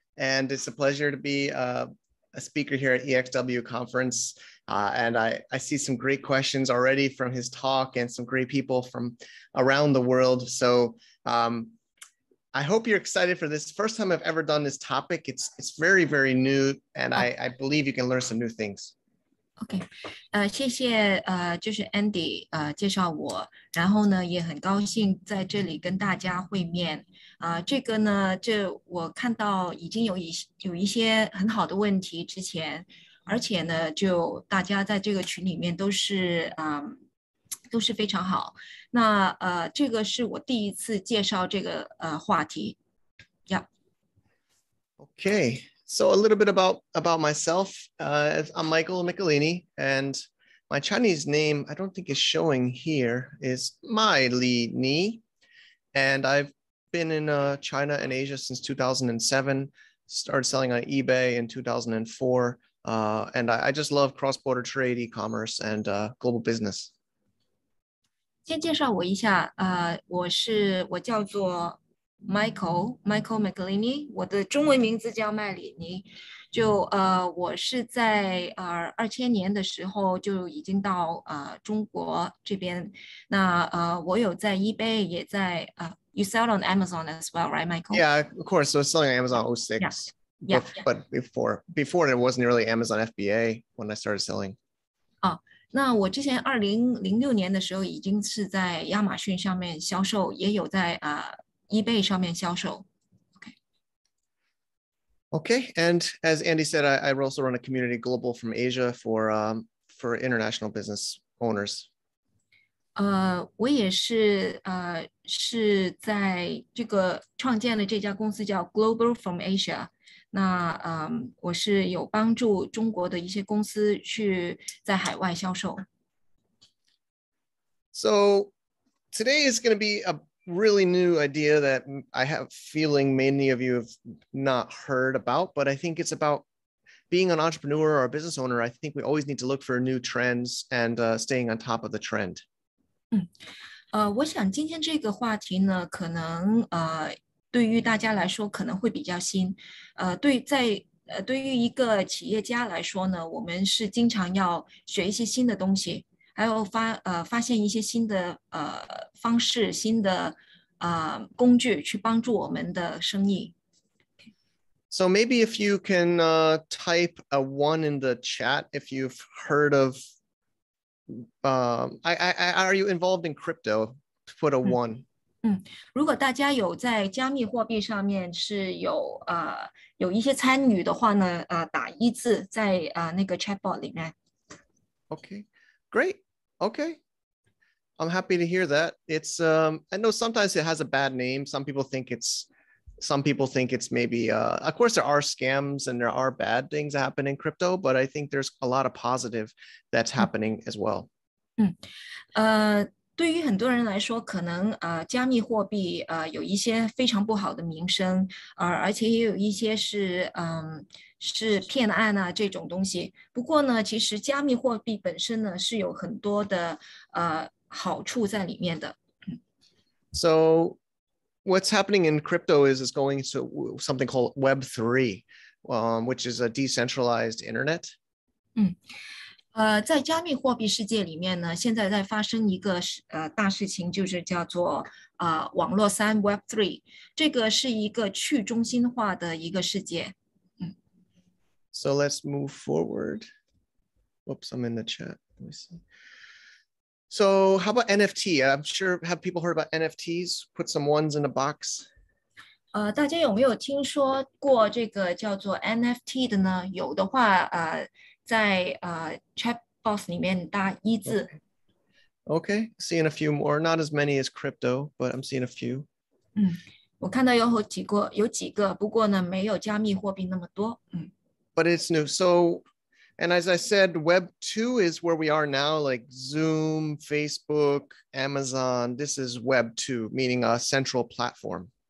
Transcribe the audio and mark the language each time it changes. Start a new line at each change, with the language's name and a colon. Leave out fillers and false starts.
English: And it's a pleasure to be a speaker here at ExW conference. And I see some great questions already from his talk and some great people from around the world. So I hope you're excited for this. First time I've ever done this topic. It's very, very new, and I believe you can learn some new things.
Chinese: OK， 谢谢就是 Andy 介绍我，然后呢也很高兴在这里跟大家会面这个呢，我看到已经有一些很好的问题之前，而且呢就大家在这个群里面都是非常好。那这个是我第一次介绍这个话题。
English: Yeah. Okay. So a little bit about myself. I'm Michael Michelini, and my Chinese name, I don't think is showing here, is Michelini. And I've been in China and Asia since 2007, started selling on eBay in 2004. And I just love cross-border trade, e-commerce, and global business.
Chinese: 先介绍我一下，我叫做Michael Michelini， 我的中文名字叫麦里尼。我是在2000年的时候就已经到中国这边。那我有在 eBay， 也在
English: you sell on Amazon as well, right, Michael? Yeah, of course. So selling on Amazon 06. Yeah. But before it wasn't really Amazon FBA when I started selling.
Chinese: 那我之前2006年的时候已经是在亚马逊上面销售，也有在eBay 上面销售。
English: Okay, and as Andy said, I also run a community global from Asia for international business owners.
Chinese: 我也是在这个创建了这家公司叫 Global from Asia。那我是有帮助中国的一些公司去在海外销售。
English: So today is going to be a really new idea that I have feeling many of you have not heard about, but I think it's about being an entrepreneur or a business owner. I think we always need to look for new trends and staying on top of the trend.
Chinese: 我想今天这个话题呢，可能对于大家来说可能会比较新。对于一个企业家来说呢，我们是经常要学一些新的东西。还有发现一些新的方式、新的工具去帮助我们的生意。
English: So maybe if you can type a 1 in the chat if you've heard of. Are you involved in crypto? Put a 1.
Chinese: 如果大家有在加密货币上面是有一些参与的话呢，打1字在那个 chatbot 里面。
English: Okay, great. Okay, I'm happy to hear that. It's I know sometimes it has a bad name. Some people think it's maybe of course there are scams and there are bad things that happen in crypto, but I think there's a lot of positive that's happening as well.
Chinese: 对于很多人来说，可能加密货币有一些非常不好的名声，而且也有一些是骗案啊这种东西。不过呢，其实加密货币本身呢是有很多的好处在里面的。
English: So what's happening in crypto is going to something called Web3, which is a decentralized internet.
Chinese: 在加密货币世界里面呢，现在在发生一个大事情，就是叫做网络3 Web3， 这个是一个去中心化的一个世界。
English: So let's move forward. Whoops, I'm in the chat. Let me see. So how about NFT? I'm sure have people heard about NFTs? Put some 1s in the box.
Chinese: 大家有没有听说过这个叫做 NFT 的呢？有的话，在chat box 里面打1字。
English: Okay, seeing a few more, not as many as crypto, but I'm seeing a few.
Chinese: 我看到有几个，不过呢，没有加密货币那么多。
English: But it's new. So, and as I said, Web 2 is where we are now, like Zoom, Facebook, Amazon. This is Web 2, meaning a central platform.